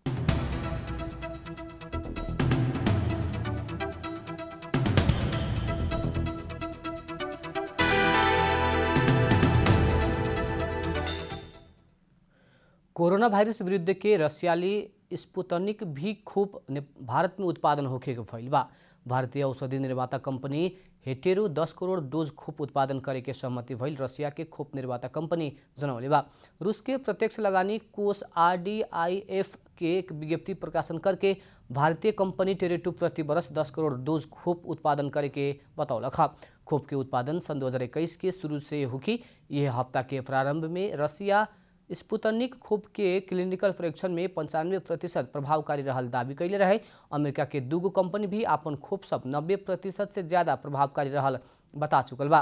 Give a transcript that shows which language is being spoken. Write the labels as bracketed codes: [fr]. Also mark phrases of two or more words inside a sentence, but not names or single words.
[bho] कोरोना वायरस विरुद्ध के रसियाली स्पुतनिक भी खूब भारत में उत्पादन होखे के भइल बा। भारतीय औषधि निर्माता कंपनी हेटेरो 10 करोड़ डोज खोप उत्पादन करे के सहमति भइल रसिया के खोप निर्माता कंपनी जनौले बा। रूस के प्रत्यक्ष लगानी कोष RDIF के एक विज्ञप्ति प्रकाशन करके भारतीय कंपनी टेरेटू प्रति वर्ष 10 करोड़ डोज खोप उत्पादन करे के बतौलक। खोप के उत्पादन सन 2021 के शुरू से होगी। यह हफ्ता के प्रारंभ में रसिया स्पुतनिक खोप के क्लिनिकल परीक्षण में 95% प्रभावकारी रहल दावी कैले रहे। अमेरिका के दूगो कंपनी भी अपन खोप सब 90% से ज़्यादा प्रभावकारी रहल बता चुकल बा।